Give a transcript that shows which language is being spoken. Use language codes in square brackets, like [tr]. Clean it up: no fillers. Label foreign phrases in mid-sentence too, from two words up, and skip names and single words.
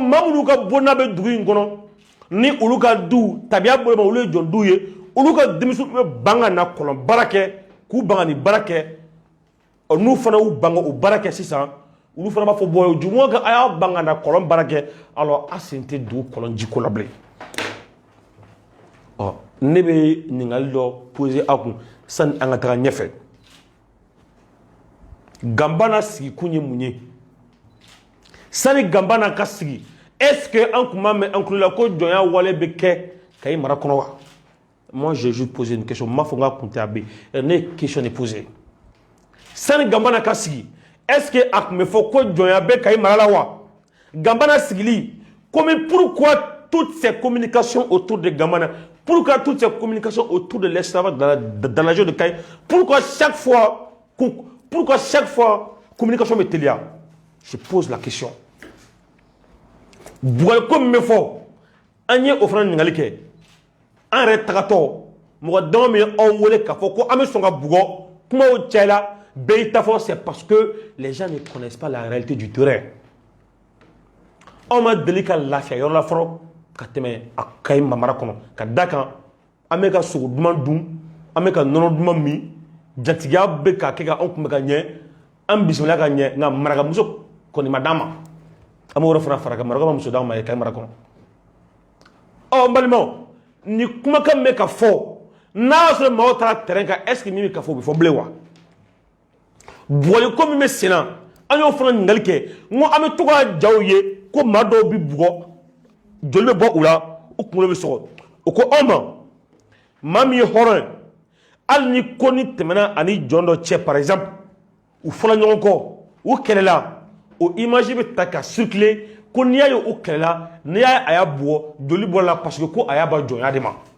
[bm] maa minnu ka bɔnna bɛ dugu in kɔnɔ ni olu ka du tabiya bolo ma olu ye jɔn du ye olu ka denmisɛnw bɛ ban ka na kɔlɔn baara kɛ k'u ban ka nin baara kɛ n'u fana y'u ban ka o baara kɛ sisan olu fana b'a fɔ bɔn jumuwa ka a y'a ban ka na kɔlɔn baara kɛ alors a sen tɛ dugu kɔlɔn jiko la bilen ne bɛ ɲininkali dɔ poser a kun sani an ka taga ɲɛfɛ Gambana sigi kun ye mun ye sani Gambana ka sigi [fr] est-ce que [bm] an kun b'a mɛn an kulo la ko jɔnya wale bɛ kɛ Kayi mara kɔnɔ wa [fr] moi j'ai juste posé une question [bm] m'a fɔ n ka kun tɛ a bɛ ne ye [fr] question de poser [bm] sani Gambana ka sigi [fr] est-ce que [bm] a kun bɛ fɔ ko jɔnya bɛ Kayi mara la wa Gambana sigili [fr] comme pourquoi toutes ces communications autour de Gambana pourquoi toutes ces communications autour de l'esclavage dans la région de Kayi pourquoi chaque fois communication [bm] bɛ teliya [fr] je pose la question [bm] Bugɔli ko min bɛ fɔ an ye o fana ɲininkali kɛ an yɛrɛ tagatɔ mɔgɔ dama min ye anw wele k'a fɔ ko an bɛ sɔn ka bugɔ kumaw cayala bɛɛ y'i ta fɔ [fr] c'est parce que les gens ne connaissent pas la réalité du terrain [bm] anw ma deli ka lafiya yɔrɔ la fɔlɔ ka tɛmɛ a Kayi mara kɔnɔ ka da kan an bɛ ka sogo duman dun an bɛ ka nɔnɔ duman min jatigiya bɛ ka kɛ ka anw kun bɛ ka ɲɛ an bisimila ka ɲɛ nka marakamuso kɔni ma d'an ma an bɛ yɔrɔ fana fara kan maraka ma muso d'an ma Kayi mara kɔnɔ n balimaw nin kumakan bɛ ka fɔ n'a y'a sɔrɔ maaw taara terrain kan [fr] est-ce que [bm] min bɛ ka fɔ o bɛ fɔ bilen wa bugɔli ko min bɛ sen na an y'o fana ɲininkali kɛ n ko an bɛ to ka jaw ye ko maa dɔw bɛ bugɔ joli bɛ bɔ u la u kunkolo bɛ sɔgɔ o ko anw ma maa min ye hɔrɔn ye hali ni ko ni tɛmɛna ani jɔn dɔ cɛ [fr] par exemple [bm] u fɔra ɲɔgɔn kɔ u kɛlɛla o image bɛ ta ka circuler ko n'i y'a ye o kɛlɛ la n'i y'a ye a y'a bɔ joli bɔra la parce que ko a y'a ba jɔnya de ma